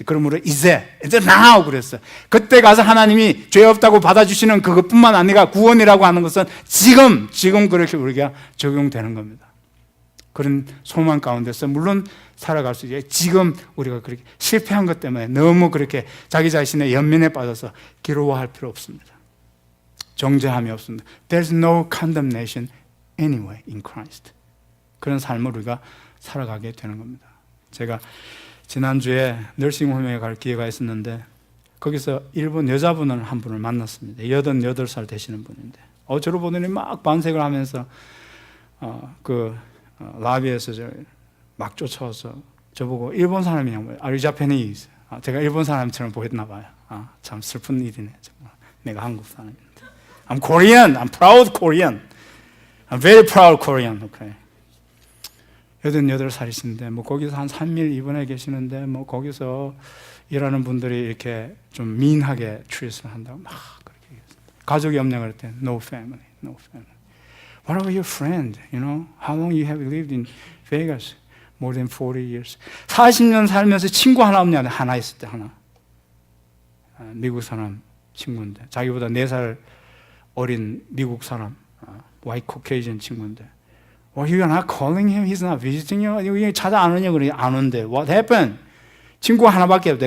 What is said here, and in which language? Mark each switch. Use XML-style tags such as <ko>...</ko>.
<ko>그러므로 이제 now 그랬어요. 그때 가서 하나님이 죄 없다고 받아주시는 그것뿐만 아니라 구원이라고 하는 것은 지금 그렇게 우리가 적용되는 겁니다. 그런 소망 가운데서 물론 살아갈 수 있어요. 지금 우리가 그렇게 실패한 것 때문에 너무 그렇게 자기 자신의 연민에 빠져서 괴로워할 필요 없습니다. 정죄함이 없습니다.</ko> <en>There's no condemnation anyway in Christ.</en> <ko>그런 삶을 우리가 살아가게 되는 겁니다. 제가 지난주에 널싱홈에 갈 기회가 있었는데, 거기서 일본 여자분을 한 분을 만났습니다. 88살 되시는 분인데, 저를 보더니 막 반색을 하면서 라비에서 막 쫓아와서 저보고 일본 사람이냐고,</ko> <en>Are you Japanese?</en> <ko>제가 일본 사람처럼 보였나 봐요. 참 슬픈 일이네. 정말. 내가 한국 사람인데.</ko> <en>I'm Korean. I'm proud Korean. I'm very proud Korean. Okay.</en> <ko>88살이신데 거기서 한 3일 입원해 계시는데 거기서 일하는 분들이 이렇게 좀 민하게 트윗을 한다고 막 그렇게 얘기했어요. 가족이 없냐 그랬더니</ko> <en>no family, no family. What about your friend? You know, how long you have lived in Vegas? More than 40 years.</en> <ko>40년 살면서 친구 하나 없냐? 하나 있을 때 하나. 미국 사람 친구인데, 자기보다 4살 어린 미국 사람,</ko> <en>white Caucasian</en> <ko>친구인데,</ko> <en>Well, you're not calling him? He's not visiting you?</en> <ko>찾아 안 오냐? 그래. 안 온대.</ko> <en>What happened?</en> <ko>친구 하나밖에 없대.</ko>